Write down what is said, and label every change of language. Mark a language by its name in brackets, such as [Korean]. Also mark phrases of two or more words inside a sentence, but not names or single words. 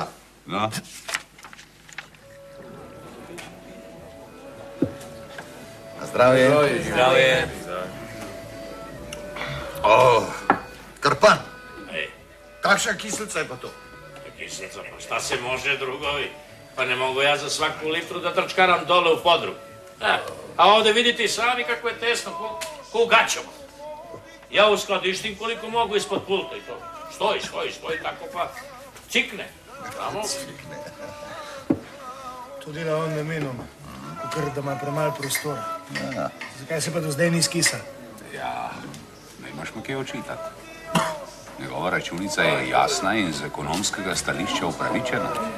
[Slovenian] No? Zdravje. Zdravje. Krpan. Kakšna kislica je pa to? [Serbian] Kislica, pa šta se može drugovi? Pa ne mogu ja za svaku litru da trčkaram dole u podrum. A ovde vidite i sami kako je tesno, ko u gaćama. Ja uskladištim koliko mogu ispod pulta i to. Stoji tako pa cikne. Samo. [Slovenian] To dela on namenoma. ker da ima premalo prostora. Ja. Zakaj se pa do zdaj ni skisal? Ja, ne imaš mu kaj očitati. Njegova računica je jasna in z ekonomskega stališča upravičena.